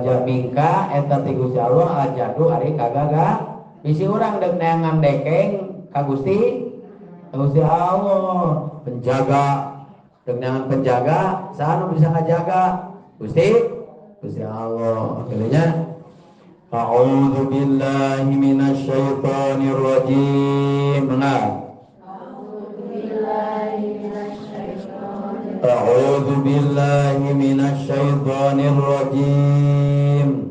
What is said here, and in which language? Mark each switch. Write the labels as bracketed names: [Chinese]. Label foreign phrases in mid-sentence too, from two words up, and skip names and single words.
[Sundanese] eta ti Gusti Allah ajadu ari kagagah bisi urang deuk neangan dekeng ka Gusti Allah penjaga deuk neangan penjaga saha nu bisa ngajaga Gusti Allah akhirnya [Arabic] أعوذ بالله من الشيطان الرجيم أعوذ بالله من الشيطان الرجيم